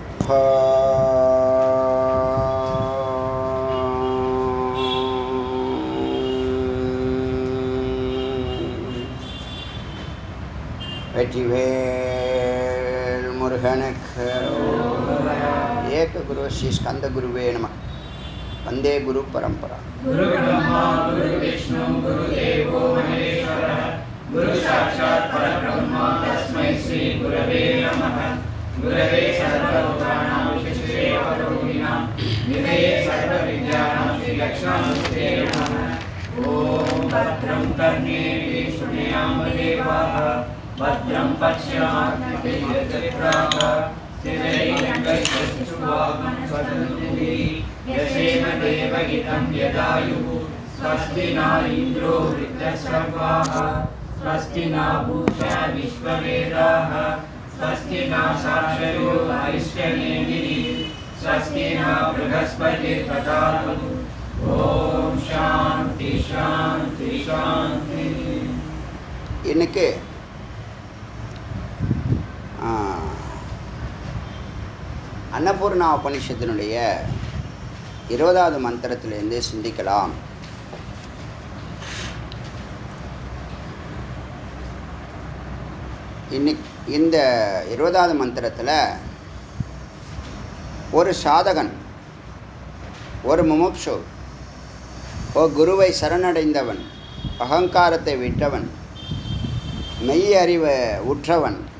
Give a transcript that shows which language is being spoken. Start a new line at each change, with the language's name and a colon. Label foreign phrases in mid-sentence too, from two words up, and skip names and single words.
Tamil: வெற்றிவேல் முருகனுக்கு
Sanskrit: एक गुरु श्री स्कन्द गुरवे नमः. वन्दे गुरु परम्परा. गुरु ब्रह्मा गुरु विष्णु गुरु देवो महेश्वरः गुरु साक्षात् परब्रह्मा तस्मै श्री गुरवे नमः. गुरवे सर्वलोकानाम् विशिष्टे परोगिणाम् निधये सर्वविद्यानाम् श्री दक्षिणामूर्तये नमः. ओम् भद्रं कर्णेभिः शृणुयाम देवाः भद्रं पश्यामः यशेम देवहितं यदायुः स्वस्ति न इन्द्रो वृद्धश्रवाः स्वस्ति न पूषा विश्ववेदाः स्वस्ति न साक्षरो अरिष्टनेमिः स्वस्ति न बृहस्पतिर्दधातु. ओम शांति शांति शांति.
Tamil: இன்னைக்கு அன்னபூர்ணா உபனிஷத்தினுடைய 20வது மந்திரத்திலிருந்து சிந்திக்கலாம். இன்னைக்கு இந்த 20வது மந்திரத்தில் ஒரு சாதகன், ஒரு முமுட்சு, ஒரு குருவை சரணடைந்தவன், அகங்காரத்தை விட்டவன், மெய் அறிவை உற்றவன்,